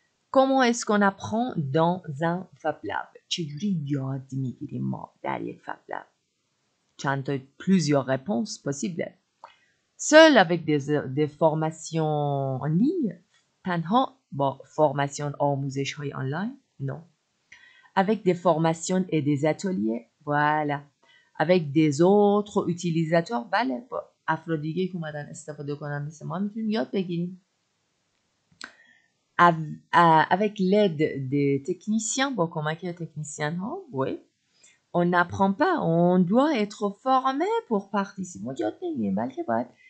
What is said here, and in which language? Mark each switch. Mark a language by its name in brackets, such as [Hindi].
[French] Comment est-ce qu'on apprend dans un Fab Lab? [Persian] چجوری یاد میگیریم ما در یک Fab Lab؟ چند تا [French] plusieurs réponses possibles. Seul avec des formations en ligne. [Persian] تنها با فرماسیون آموزش های آنلاین؟ Non. [French] Avec des formations et des ateliers. Voilà. Avec des autres utilisateurs. [Persian] بله با افراد دیگه که اومدن استفاده کنن مثل ما میتونیم یاد بگیریم. [French] Avec l'aide des techniciens. [Persian] با کمک تکنیسیان ها. [French] Oui. On n'apprend pas. On doit être formé pour participer. [Persian] ما یاد نمیگیریم بلکه باید